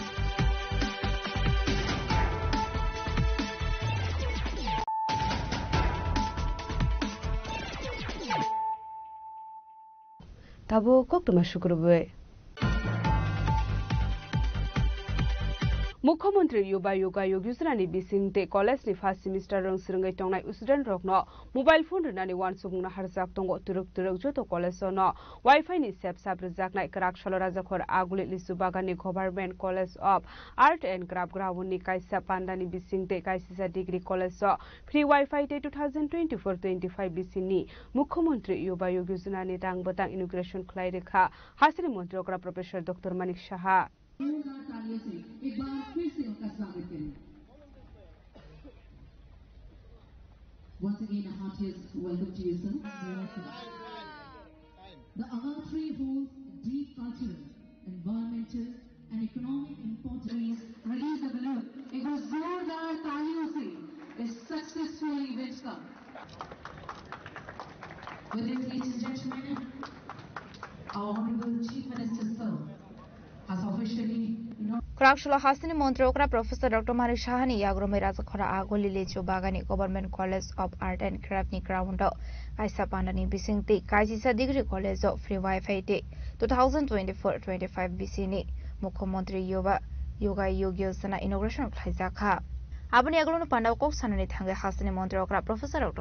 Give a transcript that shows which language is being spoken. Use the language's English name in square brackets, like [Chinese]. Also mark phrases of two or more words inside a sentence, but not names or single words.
[Kok Borok] Tabo Koktuma Shukrube মুখ্যমন্ত্রী Yoga Yogusrani Bisingte College ni [English] first semester [Kok Borok] rong surungai tongnai student rokno mobile phone rani wan sugna harjak tongo turuk joto college no wifi ni sep sabrjak nai Krakshalo Rajakhor aguli lisubagani government college of art and craft grawuni kaisa pandani Bisingte kaisa degree college so [English] free wifi [Kok Borok] te 2024-25 bisini মুখ্যমন্ত্রী Yoga Yogusrani tang batang inauguration khlai rekha hasri mantri okra professor Dr. Manik Saha [Hindi] एक बार फिर से उनका स्वागत करें। [English] Once again, a heartiest welcome to you, sir. The Agar tree holds deep cultural, environmental, and economic importance. Release the balloon. [Hindi] एक बार जोरदार तालियों से इस [English] successful event [Hindi] का. [English] With this, ladies and gentlemen, our Honorable Chief Minister, sir, has officially [Kok Borok] Krakshalo Hasani Montrokra Professor Dr. Manik Shahani Yagrome Rajakhora Agoli Lecho Bagani Government College of Art and Craft ni Grawundo Kaisa Pandani Bisingte Kaisa Degree College of Free Wi-Fi Day 2024-25 BCni Mukhyamantri Yoga Yogusrani inauguration khaijaka Abani Aglono Pandao Kok Sanani Thangai Hasani Montrokra Professor Dr.